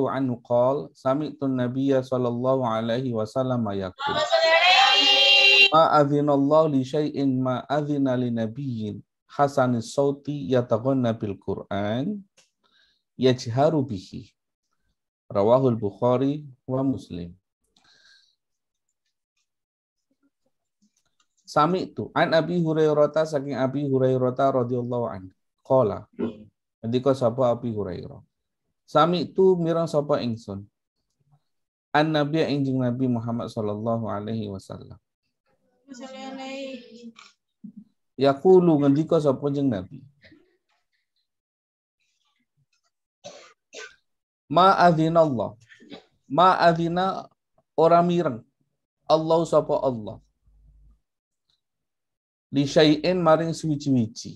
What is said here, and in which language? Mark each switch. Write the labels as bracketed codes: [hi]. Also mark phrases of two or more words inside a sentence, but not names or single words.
[ar] عنه قال سمعت النبي صلى الله عليه وسلم يقول ما أذن الله لشيء ما أذن لنبي حسن الصوت يتغنى بالقرآن يجهر به رواه البخاري ومسلم. سمعت عن أبي هريرة [jv] saking Abi Hurairah [ar] رضي الله عنه [jv] qala Ndika sapa Abi Hurairah. Sami itu mirang sapa ingsun. An Nabi injing Nabi Muhammad [ar] صلى الله عليه وسلم. [jv] Yaqulu ngendika sapa jeneng Nabi. [ar] ما أذن الله. ما أذن [jv] ora mireng. Allah sapa Allah. [ar] لشيء [jv] maring suwi-wici.